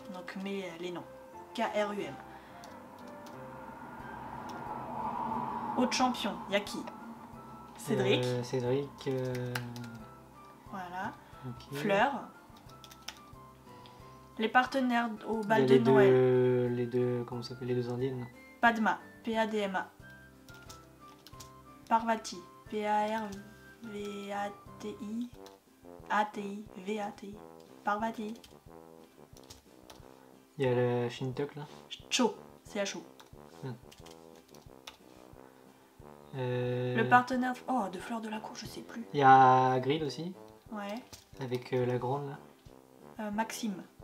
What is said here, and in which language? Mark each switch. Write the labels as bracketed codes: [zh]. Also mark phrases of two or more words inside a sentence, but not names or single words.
[fr] Donc, mais les noms. K-R-U-M. Autre champion, y a qui? Cédric. Cédric. Voilà. Okay. Fleur. Les partenaires au Il y bal a de Noël. Les deux, comment ça s'appelle, les deux indiennes. Padma. P-A-D-M-A. Parvati. P-A-R-V-A-T-I. A-T-I. V-A-T-I. Parvati. Il y a la Shintok là. Cho. C-H-O. Le Le partenaire de Fleur de la Cour, je sais plus. Il y a Hagrid aussi, Ouais. avec la grande là. Maxime.